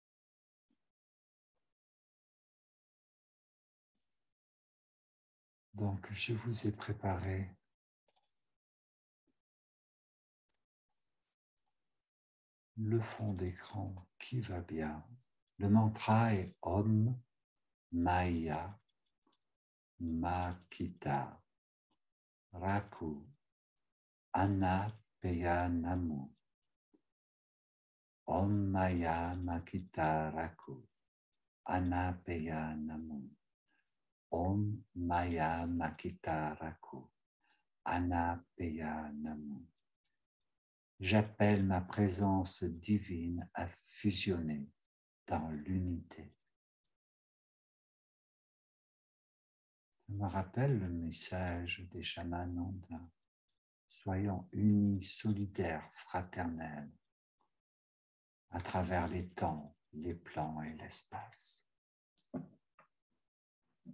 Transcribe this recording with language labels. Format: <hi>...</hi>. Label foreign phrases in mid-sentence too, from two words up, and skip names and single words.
<fr>Donc, je vous ai préparé le fond d'écran qui va bien. Le mantra est</fr> <sa>Om Maya Makita Raku Anapeyanamu. Om Maya Makita Raku Anapeyanamu. Om Maya Makita Raku Anapeyanamu.</sa> <fr>J'appelle ma présence divine à fusionner dans l'unité. Ça me rappelle le message des chamans andins. Soyons unis, solidaires, fraternels, à travers les temps, les plans et l'espace.</fr>